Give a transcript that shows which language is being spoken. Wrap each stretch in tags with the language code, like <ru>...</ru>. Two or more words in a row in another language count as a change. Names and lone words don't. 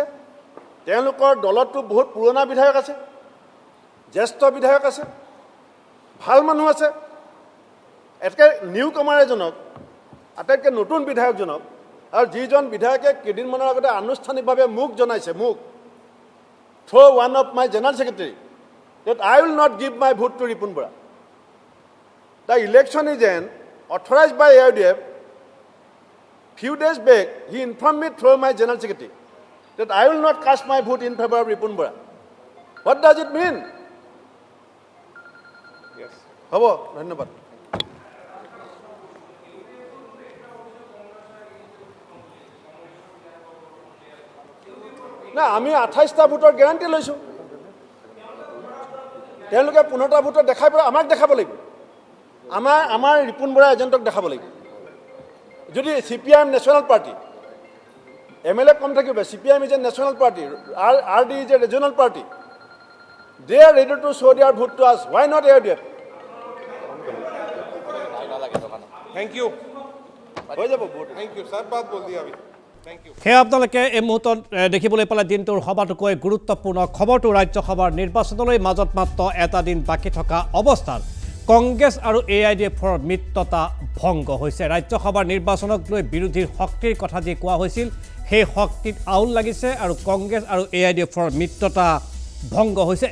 <as>তেওঁলোকৰ দলততো বহুত পুৰণা বিধায়ক আছে, জ্যেষ্ঠ বিধায়ক আছে, ভাল মানুহ আছে। এটাকৈ নিউ কমাৰ এজনক, আটাইতকৈ নতুন বিধায়কজনক, আৰু যিজন বিধায়কে কেইদিনমানৰ আগতে আনুষ্ঠানিকভাৱে মোক জনাইছে,</as> <en>through one of my general secretary, that I will not give my vote to Ripun Bora. The election agent authorized by AIDF, few days back, he informed me through my general secretary that I will not cast my vote in favor of Ripun Bora. What does it mean? Yes.</en> <as>হ'ব, ধন্যবাদ. না, আমি 28টা ভোটৰ গেৰাণ্টি লৈছোঁ। তেওঁলোকে 15টা ভোটৰ দেখাই পেলাই আমাক দেখাব লাগিব, আমাৰ ৰিপুন বৰা এজেণ্টক দেখাব লাগিব।</as> <en>যদি CPIM national party, MLA</en> <as>কম থাকিব,</as> <en>CPIM is a national party, RD is a regional party, they are ready to show their vote to us, why not AIDF? thank you,</en> <as>হৈ যাব ভোট।</as> <en>thank you,</en> <hi>सब बात बोल दिया अभी।</hi> <as>সেয়া আপোনালোকে এই মুহূৰ্তত দেখিবলৈ পালে দিনটোৰ সবাতোকৈ গুৰুত্বপূৰ্ণ খবৰটো ৰাজ্যসভাৰ নিৰ্বাচনলৈ মাজত মাত্ৰ এটা দিন বাকী থকা অৱস্থাত কংগ্ৰেছ আৰু AIDFৰ মিত্ৰতা ভংগ হৈছে। ৰাজ্যসভাৰ নিৰ্বাচনক লৈ বিৰোধীৰ শক্তিৰ কথা যি কোৱা হৈছিল সেই শক্তিত আউল লাগিছে আৰু কংগ্ৰেছ আৰু AIDFৰ মিত্ৰতা ভংগ হৈছে।</as>